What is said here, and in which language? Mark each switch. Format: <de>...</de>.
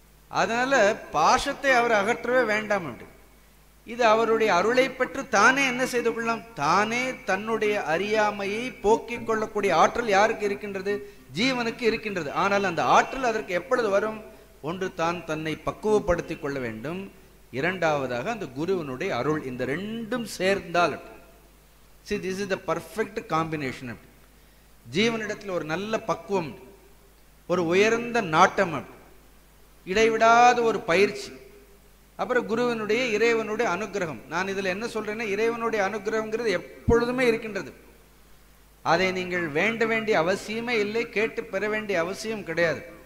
<ta>அதனால பாசத்தை அவர் அகற்றவே வேண்டாம் அப்படி. இது அவருடைய அருளை பெற்று தானே என்ன செய்து கொள்ளலாம், தானே தன்னுடைய அறியாமையை போக்கிக் கொள்ளக்கூடிய ஆற்றல் யாருக்கு இருக்கின்றது, ஜீவனுக்கு இருக்கின்றது. ஆனால் அந்த ஆற்றல் அதற்கு எப்பொழுது வரும், ஒன்று தான் தன்னை பக்குவப்படுத்திக் கொள்ள வேண்டும், இரண்டாவதாக அந்த குருவினுடைய அருள். இந்த ரெண்டும் சேர்ந்தால்</ta> <en>see this is the perfect combination.</en> <ta>ஜீவனிடத்தில் ஒரு நல்ல பக்குவம், ஒரு உயர்ந்த நாட்டம், இடைவிடாத ஒரு பயிற்சி, அப்புறம் குருவினுடைய இறைவனுடைய அனுகிரகம். நான் இதுல என்ன சொல்றேன்னா, இறைவனுடைய அனுகிரகம்ங்கிறது எப்பொழுதுமே இருக்கின்றது. அதை நீங்கள் வேண்ட வேண்டிய அவசியமே இல்லை, கேட்டு பெற வேண்டிய அவசியம் கிடையாது.</ta>